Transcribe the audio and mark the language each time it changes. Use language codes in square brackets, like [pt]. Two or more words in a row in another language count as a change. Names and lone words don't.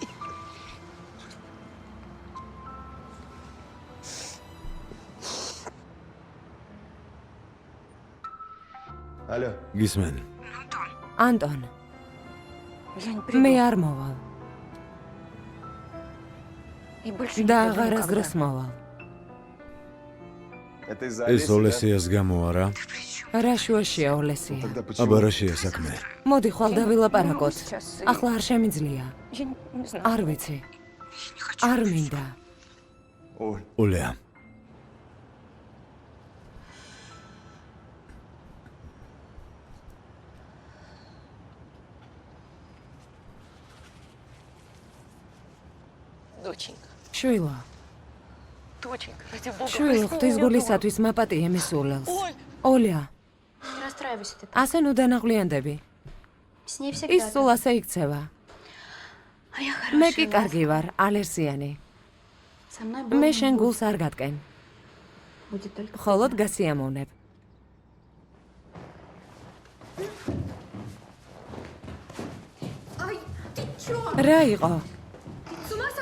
[ru] Алло. [ka] გისმენ. ანტონ. მე არ მოვალ. და აღარასდროს მოვალ. [ru] Это из-за [ka] ეს ოლესიას გამო არა? რა შუაშია ოლესია? [ru] Тогда [ka] აბა [ru] почему? [ka] რა შეა საქმე? მოდი ხვალ დავილაპარაკოთ. ახლა არ შემიძლია. არ ვიცი. არ მინდა. [ru] Оль, [ka] ოლეა. შვილო. შვილო, ღვთის გულისათვის მაპატიე მისულელს. ოლია, [ru] Не расстраивайся ты. [ka] ასე ნუ დანაღვლიანდები. [ru] С ней [ka] ის [ru] всегда. [ka] სულ ასე იქცევა. [ru] А я [ka] მე [ru] хорошая. [ka] კი კარგი ვარ, ალერსიანი. [ru] Со мной [ka] მე [ru] больно [ka] შენ [ru] не [ka] გულს არ გატკენ. [ru] будет только. [ka] მხოლოდ გასიამოვნებ. [ru] Ай, ты чё? [ka] რა იყო? [ru] С ума сошла?